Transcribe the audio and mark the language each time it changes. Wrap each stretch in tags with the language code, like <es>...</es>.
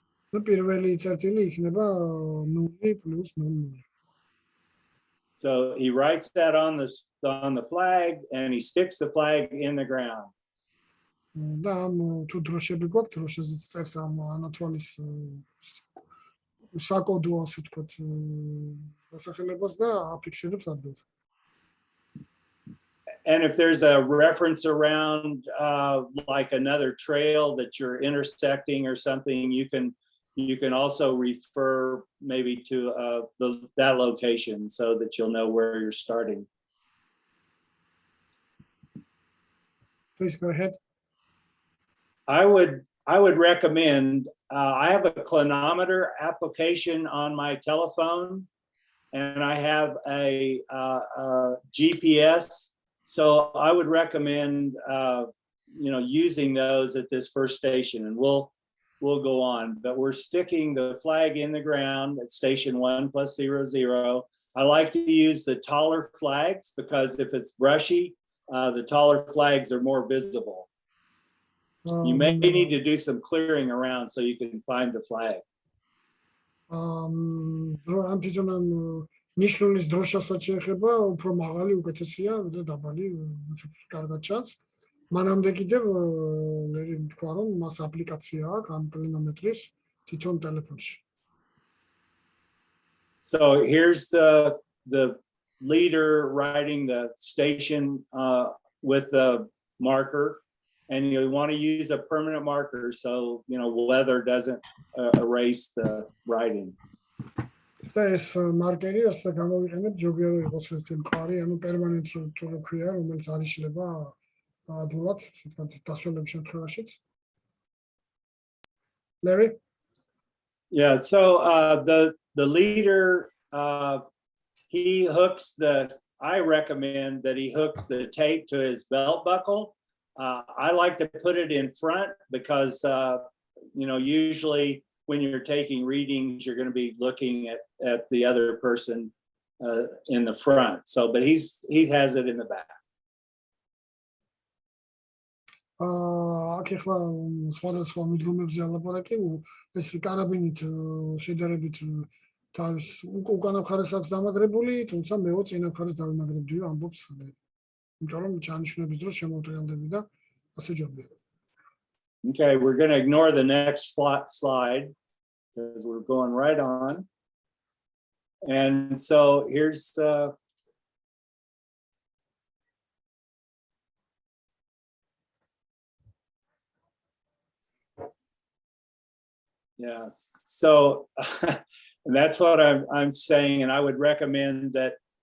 <ka>პირველი წერტილი იქნება 0 plus 0.</ka> <en>So he writes that on the flag, and he sticks the flag in the ground. და ამ თუ დროშები გვაქვს, დროშაზეც წერს ამ ანათვალის საკოდო, ასე ვთქვათ, დასახელებას და აფიქსირებს ადგილს. And if there's a reference around like another trail that you're intersecting or something, you can also refer maybe to that location so that you'll know where you're starting. Please go ahead. I would recommend, I have a clinometer application on my telephone, and I have a GPS. So I would recommend, using those at this first station, and we'll go on. But we're sticking the flag in the ground at station 1+00. I like to use the taller flags because if it's brushy, the taller flags are more visible. You may need to do some clearing around so you can find the flag.</en> <ka>ამ თვითონ ნიშნულის დროშასაც შეეხება, უფრო მაღალი უკეთესია, ვიდრე დაბალი, კარგად ჩანს. მანამდე კიდევ ლერი თქვა, რომ მას აპლიკაცია აქვს ამ კლინომეტრის თვითონ ტელეფონში.</ka> <en>So here's the leader riding the station with a marker, and you want to use a permanent marker so weather doesn't erase the writing.</en> <ka>და ეს მარკერი რასაც გამოვიყენებ, ჯობია რომ იყოს ერთი მყარი, ანუ პერმანენტ თუ ქვია, რომელიც არ იშლება ადვილად, თქო, დასვენების შემთხვევაშიც.</ka> <en>Larry? Yeah, so the leader, he hooks I recommend that he hooks the tape to his belt buckle. I like to put it in front because, usually when you're taking readings, you're going to be looking at the other person in the front. So, but he has it in the back.</en> <ka>აქ ახლა სხვადასხვა მიდგომებზე ალაპარაკი, ეს კარაბინით შედარებით თავის უკანა მხარეს აქვს დამაგრებული, თუმცა მეო წინა მხარეს დავიმაგრებდიო, ამბობს, იმიტომ რომ ჩანიშვნების დროს შემოუტრიალდები და ასე ჯობია.</ka> <en>Okay, we're going to ignore the next slide because we're going right on. And so here's yeah, so and that's what I'm saying, and I would recommend that</en>